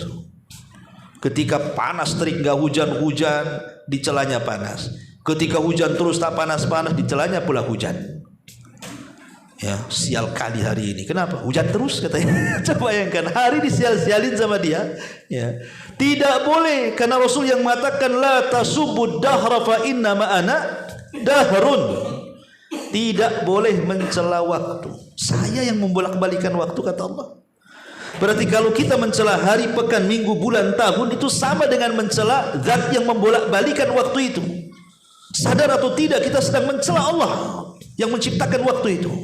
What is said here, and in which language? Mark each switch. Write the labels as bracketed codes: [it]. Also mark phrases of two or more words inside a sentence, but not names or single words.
[id] Ketika panas terik gak hujan-hujan, dicelanya panas. Ketika hujan terus tak panas-panas, dicelanya pula hujan. Ya, sial kali hari ini. Kenapa? Hujan terus katanya. Coba bayangkan, hari disial-sialin sama dia. Ya. Tidak boleh, karena Rasul yang mengatakan [ar] لا تسبوا الدهر فإن معنا دهر. [id] Tidak boleh mencela waktu. Saya yang membolak-balikan waktu, kata Allah. Berarti kalau kita mencela hari, pekan, minggu, bulan, tahun, itu sama dengan mencela zat yang membolak-balikan waktu itu. Sadar atau tidak, kita sedang mencela Allah yang menciptakan waktu itu.